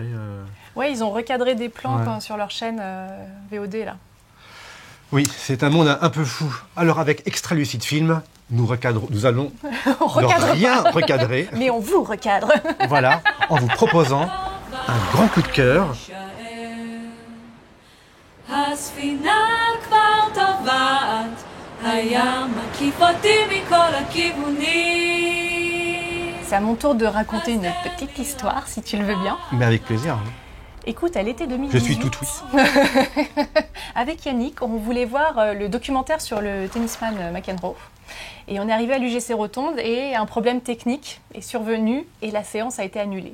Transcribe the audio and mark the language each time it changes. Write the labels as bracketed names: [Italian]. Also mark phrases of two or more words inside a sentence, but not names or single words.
[French] Ouais, ils ont recadré des plans Ouais. sur leur chaîne VOD là. Oui, c'est un monde un peu fou. Alors, avec Extra Lucide Film, nous allons On ne recadre rien recadrer. Mais on vous recadre. Voilà, en vous proposant un grand coup de cœur. [Hebrew] הספינה כבר טובעת, הים מקיף אותי מכל הכיוונים. [French] C'est à mon tour de raconter une petite histoire, si tu le veux bien. Mais avec plaisir. Hein. Écoute, à l'été 2018, Je suis tout oui. avec Yannick, on voulait voir le documentaire sur le tennisman McEnroe. Et on est arrivé à l'UGC Rotonde et un problème technique est survenu et la séance a été annulée.